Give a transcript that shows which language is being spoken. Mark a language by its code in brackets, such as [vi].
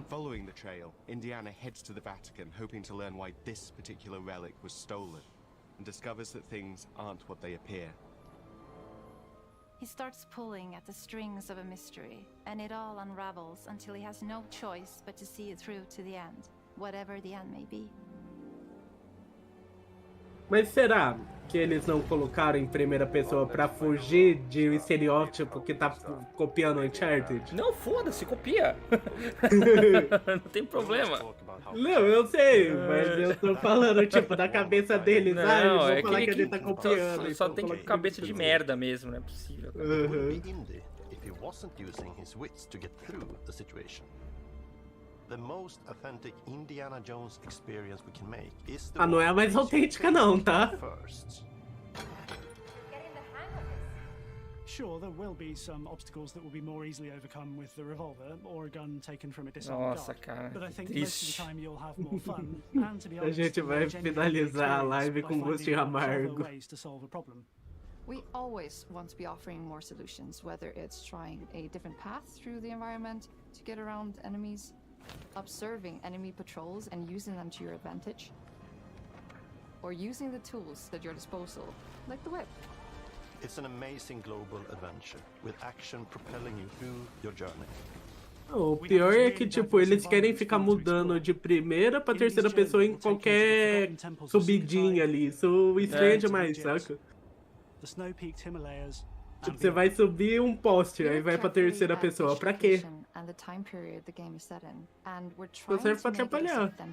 [en] Following the trail, Indiana heads to the Vatican, hoping to learn why this particular relic was stolen, and discovers that things aren't what they appear. He starts pulling at the strings of a mystery, and it all unravels until he has no choice but to see it through to the end, whatever the end may be. [pt] Mas será que eles não colocaram em primeira pessoa pra fugir de um estereótipo que tá copiando Uncharted? Não, foda-se, copia. Não tem problema. Não, eu sei, mas eu tô falando, tipo, da cabeça deles. Não, vou é falar que ele tá copiando. Só tem cabeça de merda mesmo, não é possível. [en] The most authentic Indiana Jones experience we can make is the [pt] não é a mais autêntica não, tá? [en] Sure, there will be some obstacles that will be more easily overcome with the revolver or a gun taken from a disarmed [pt] Nossa, cara. [en] But I think most of the time you'll have more fun and to be [pt] A gente vai finalizar a live com gostinho amargo. [en] ways to solve a problem. We always want to be offering more solutions, whether it's trying a different path through the environment to get around enemies, observing enemy patrols and using them to your advantage, or using the tools at your disposal, like the whip. It's an amazing global adventure, with action propelling you through your journey. [pt] O pior é que, tipo, eles querem ficar mudando de primeira pra terceira pessoa em qualquer subidinha ali. Isso estranha demais, saca? Tipo, você vai subir um poste, aí vai pra terceira pessoa. Pra quê? Só serve pra atrapalhar.